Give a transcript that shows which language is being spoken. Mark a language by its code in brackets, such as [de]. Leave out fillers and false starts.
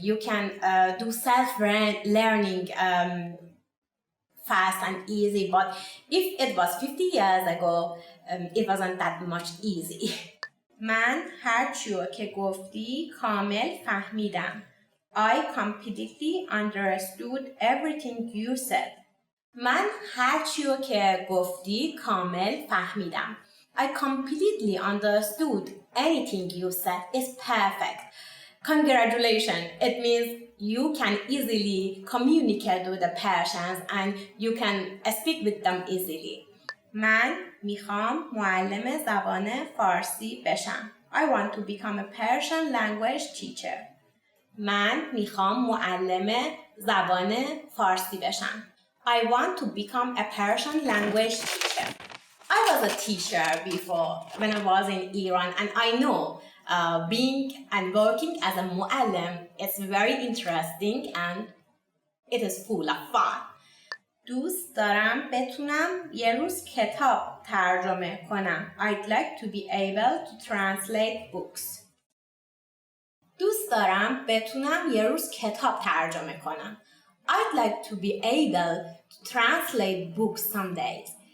[en] You can do self-learning fast and easy. But if it was 50 years ago, it wasn't that much easy. [fa] من هر چیو که گفتی کامل فهمیدم. [en] I completely understood everything you said. [fa] من هر چیو که گفتی کامل فهمیدم. [en] I completely understood anything you said is perfect. Congratulations. It means you can easily communicate with the Persians and you can speak with them easily. [fa] من میخوام معلم زبان فارسی بشم. [en] I want to become a Persian language teacher. [fa] من میخوام معلم زبان فارسی بشم. [en] I want to become a Persian language teacher. I was a teacher before when I was in Iran and I know being and working as a mu'allim is very interesting and it is full of fun. [fa] دوست دارم بتونم یه روز کتاب ترجمه کنم. [en] I'd like to be able to translate books. [fa] دوست دارم بتونم یه روز کتاب ترجمه کنم. [en] I'd like to be able to translate books some days.